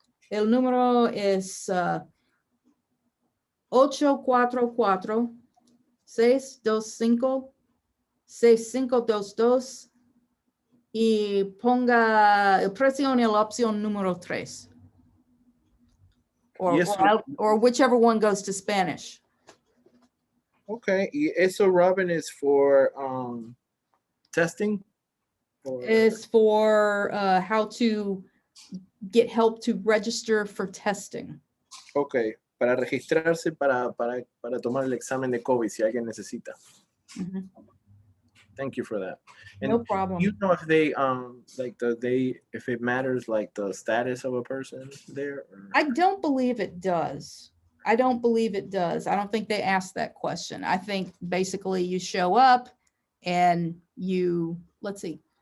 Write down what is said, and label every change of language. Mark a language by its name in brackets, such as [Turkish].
[Spanish] El número es 844-625-6522 y presione la opción número 3. [English] Or whichever one goes to Spanish. Okay, [Spanish] y eso, [English] Robin, is for testing? It's for how to get help to register for testing. [Spanish] Okay, para registrarse para tomar el examen de COVID si alguien necesita. Mm-hmm. [English] Thank you for that. And no problem. You know if they if it matters like the status of a person there? Or? I don't believe it does. I don't think they asked that question. I think basically you show up and let's see.